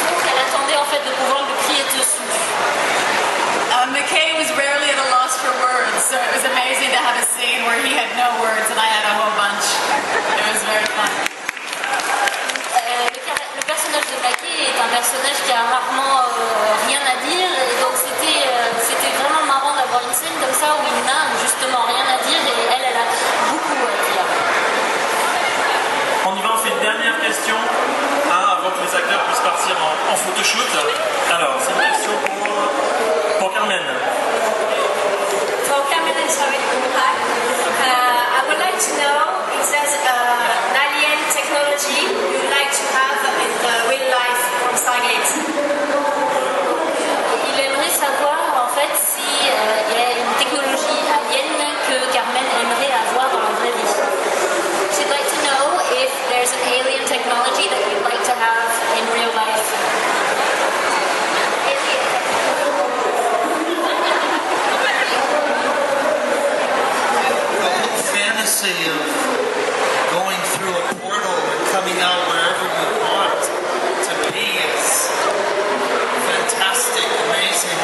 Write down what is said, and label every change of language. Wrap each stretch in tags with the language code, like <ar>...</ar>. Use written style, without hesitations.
<fr>Elle attendait en fait de pouvoir lui crier dessus.</fr> <en>McKay was rarely at a loss for words, so it was amazing to have a scene where he had no words and I had a whole bunch. It was very fun.</en> <fr>Le personnage de McKay est un personnage qui a rarement rien à dire, et donc c'était vraiment marrant d'avoir une scène comme ça où il n'a justement rien à dire et elle a beaucoup à dire. On y va, on fait une dernière question avant que les acteurs puissent partir en photoshoot. Alors, c'est une question pour Carmen.</fr> <en>For Carmen and Sorry, I would like to know if there's an alien technology you'd like to have in the real life from Stargate.</en> <fr>Il aimerait savoir en fait si il y a une technologie alien que Carmen aimerait avoir dans la vraie vie.</fr> <en>She'd like to know if there's an alien technology that you'd like to have in real life. Fantasy of going through a portal and coming out wherever you want to be is fantastic, amazing.</en>